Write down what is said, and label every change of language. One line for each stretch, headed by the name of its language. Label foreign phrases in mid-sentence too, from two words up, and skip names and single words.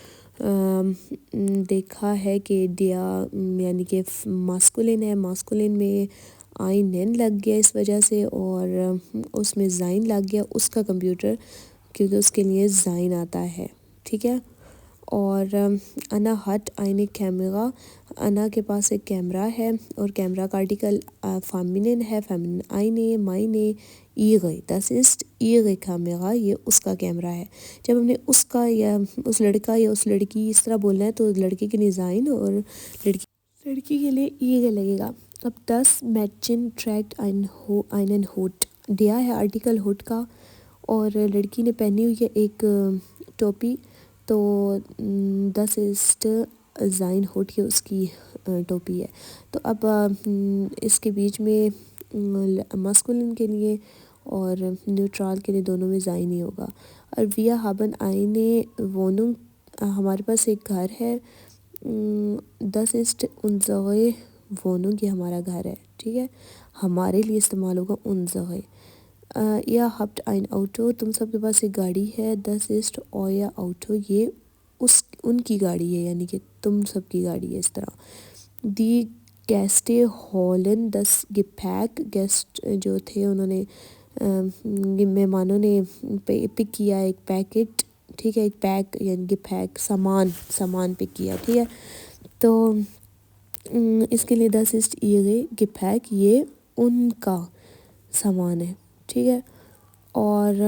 Urdu: دیکھا ہے کہ دیا یعنی کہ ماسکولین ہے ماسکولین میں آئینن لگ گیا اس وجہ سے اور اس میں زائن لگ گیا اس کا کمپیوٹر کیونکہ اس کے لیے زائن آتا ہے ٹھیک ہے. اور انا
German: hat eine
Urdu: کیمرا، انا کے پاس ایک کیمرہ ہے، اور کیمرہ کا آرٹیکل فیمینن ہے، فیمینن
German: eine meine ihre، das ist ihre
Urdu: کیمرہ، یہ اس کا کیمرہ ہے۔ جب ہم نے اس کا یا اس لڑکا یا اس لڑکی اس طرح بولنا ہے تو لڑکے کے لیے sein اور لڑکی کے لیے ihre لگے گا۔ اب
German: das Mädchen trägt einen Hut، der
Urdu: ہے آرٹیکل ہوٹ کا، اور لڑکی نے پہنی ہوئی ہے ایک ٹوپی، تو
German: das ist sein Hut،
Urdu: یہ اس کی ٹوپی ہے۔ تو اب اس کے بیچ میں مسکولن کے لیے اور نیوٹرال کے لیے دونوں میں sein ہی ہوگا۔
German: اور wir haben eine Wohnung،
Urdu: ہمارے پاس ایک گھر ہے،
German: das ist unsere Wohnung،
Urdu: یہ ہمارا گھر ہے، ٹھیک ہے، ہمارے لیے استعمال ہوگا unsere۔
German: ihr habt ein Auto،
Urdu: تم سب کے پاس ایک گاڑی ہے،
German: das ist euer Auto،
Urdu: یہ ان کی گاڑی ہے، یعنی کہ تم سب کی گاڑی ہے اس طرح۔
German: die Gäste holen das Gepäck،
Urdu: گیسٹ جو تھے انہوں نے مہمانوں نے پک کیا ایک پیکٹ، ٹھیک ہے، ایک پیک یعنی Gepäck، سامان پک کیا، ٹھیک ہے، تو اس کے لیے
German: das ist ihre Gepäck،
Urdu: یہ ان کا سامان ہے، ٹھیک ہے۔ اور